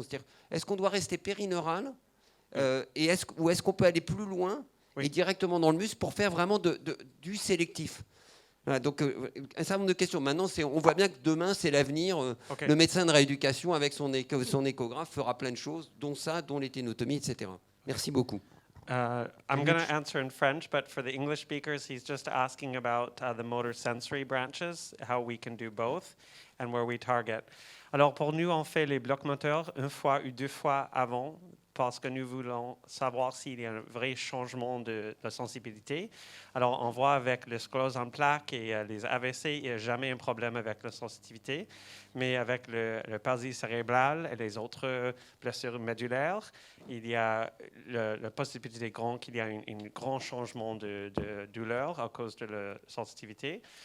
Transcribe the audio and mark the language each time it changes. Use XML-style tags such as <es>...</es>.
<fr>C'est-à-dire, est-ce qu'on doit rester périneural ou est-ce qu'on peut aller plus loin et directement dans le muscle pour faire vraiment du sélectif? Voilà, donc, un certain nombre de questions. Maintenant, on voit bien que demain, c'est l'avenir. Le médecin de rééducation, avec son échographe, fera plein de choses, dont les ténotomies, etc. Merci beaucoup.</fr> <en>I'm going to answer in French, but for the English speakers, he's just asking about the motor sensory branches, how we can do both, and where we target.</en> <fr>Alors, pour nous, on fait les blocs moteurs une fois ou deux fois avant, parce que nous voulons savoir s'il y a un vrai changement de la sensibilité. Alors, on voit avec le sclérose en plaques et les AVC, il n'y a jamais un problème avec la sensitivité. Mais avec le palsy cérébrale et les autres blessures médulaires, il y a la possibilité grande qu'il y a un grand changement de douleur à cause de la sensitivité.</fr>